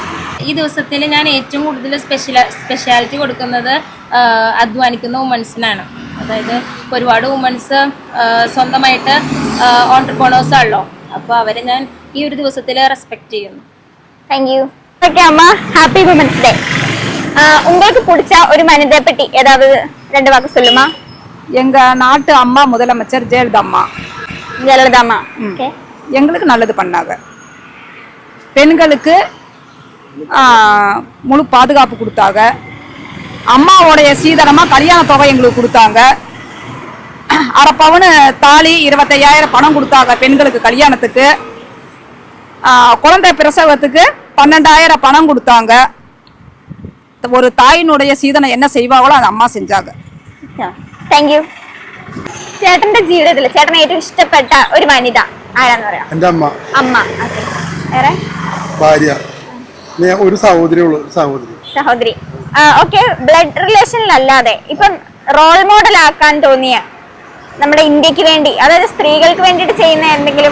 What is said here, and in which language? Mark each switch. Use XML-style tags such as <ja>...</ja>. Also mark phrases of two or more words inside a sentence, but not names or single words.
<ml>ഈ ദിവസത്തിൽ ഞാൻ ഏറ്റവും കൂടുതൽ സ്പെഷ്യാലിറ്റി കൊടുക്കുന്നത് അധ്വാനിക്കുന്ന വുമൻസിനാണ്. അതായത് ഒരുപാട് വുമൻസ് സ്വന്തമായിട്ട് ഓൺട്രപ്രണേഴ്സ് ആണല്ലോ. അപ്പോൾ അവരെ ഞാൻ ഈ ഒരു ദിവസത്തിൽ റെസ്പെക്ട് ചെയ്യുന്നു.</ml> <en>Thank you. Okay അമ്മ, happy women's day.</en> <ta>உங்களுக்கு பிடிச்ச ஒரு மனிதரை பற்றி ஏதாவது 2 வாக்கு சொல்லுமா? எங்க நாட்டு அம்மா முதலமைச்சர் ஜெயலலிதா அம்மா. ஜெயலலிதாமா ஓகே எங்களுக்கு நல்லது பண்ணாங்க. பெண்களுக்கு முழு பாதுகாப்பு கொடுத்தாங்க. அம்மாவோடைய சீதனமாக கல்யாண தொகை எங்களுக்கு கொடுத்தாங்க. அரை பவுன் தாலி 25,000 பணம் கொடுத்தாங்க பெண்களுக்கு கல்யாணத்துக்கு. குழந்தை பிரசவத்துக்கு 12,000 பணம் கொடுத்தாங்க. ஒரு தாயினுடைய சீதனம் என்ன செய்வாங்களோ</ta> <ml>അത് അമ്മ</ml> <ta>செஞ்சாங்க.</ta> <en>Thank you.</en> <ml>ചേട്ടന്റെ ജീവിതത്തിൽ ചേട്ടന് ഏറ്റവും ഇഷ്ടപ്പെട്ട ഒരു വനിത ആരാന്ന് പറയാം? എന്റെ അമ്മ. അമ്മ. ഓക്കേ. വേറെ? ഭാര്യ. ഒരു സഹോദരി. സഹോദരി. ഓക്കെ.</ml> <en>blood relation-ഇലല്ലാതെ</en> <ml>ഇപ്പം</ml> <en>role model</en> <ml>ആക്കാൻ തോന്നിയ നമ്മുടെ ഇന്ത്യക്ക് വേണ്ടി, അതായത് സ്ത്രീകൾക്ക് വേണ്ടിയിട്ട് ചെയ്യുന്ന എന്തെങ്കിലും?</ml>